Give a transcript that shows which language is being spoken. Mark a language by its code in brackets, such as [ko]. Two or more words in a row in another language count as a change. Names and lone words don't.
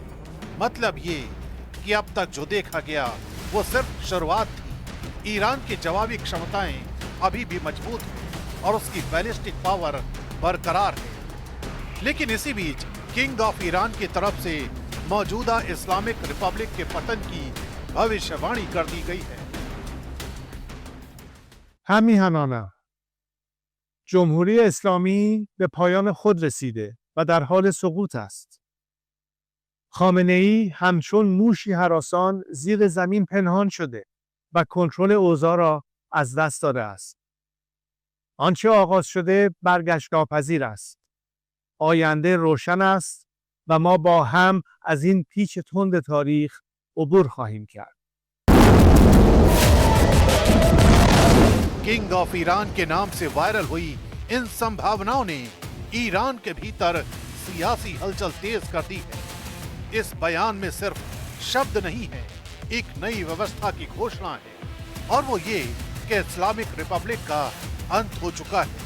[hi] मतलब ये कि अब तक जो देखा गया वो सिर्फ शुरुआत थी। ईरान की जवाबी क्षमताएं अभी भी मजबूत हैं और उसकी [en] ballistic power [hi] बरकरार है। लेकिन इसी बीच [en] King of Iran [hi] की तरफ से मौजूदा [en] Islamic Republic [hi] के पतन की भविष्यवाणी कर दी गई है। [fa] همیهنانه جمهوری اسلامی به پایان خود رسیده و در حال سقوط است. خامنه ای همچون موشی هراسان زیر زمین پنهان شده و کنترل اوضاع را از دست داده است. آنچه آغاز شده برگشت ناپذیر است. آینده روشن است و ما با هم از این پیچ تند تاریخ عبور خواهیم کرد. [en] King of Iran [hi] के नाम से वायरल हुई इन संभावनाओं ने ईरान के भीतर सियासी हलचल तेज कर दी है। इस बयान में सिर्फ शब्द नहीं है, एक नई व्यवस्था की घोषणा है, और वो ये कि [en] Islamic Republic [hi] का अंत हो चुका है।